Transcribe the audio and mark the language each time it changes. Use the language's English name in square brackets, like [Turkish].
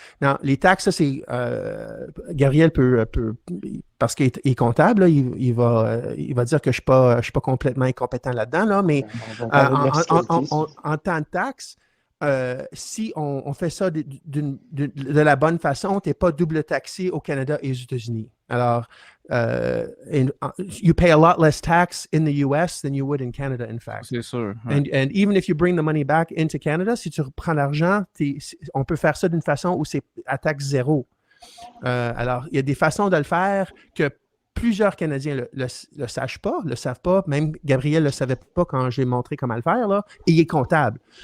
[French] Non, les taxes, ça, c'est. Gabriel peut parce qu'il est comptable, là, il va dire que je ne suis pas complètement incompétent là-dedans, là, mais en temps de taxes, si on fait ça de la bonne façon, tu n'es pas double taxé au Canada et aux États-Unis. Alors, [English] you pay a lot less tax in the US than you would in Canada, in fact. [French] C'est sûr. Ouais. [English] And even if you bring the money back into Canada, [French] si tu reprends l'argent, on peut faire ça d'une façon où c'est à taxe zéro. Alors, il y a des façons de le faire que plusieurs Canadiens le savent pas. Même Gabriel ne le savait pas quand j'ai montré comment le faire, là. Et il est comptable.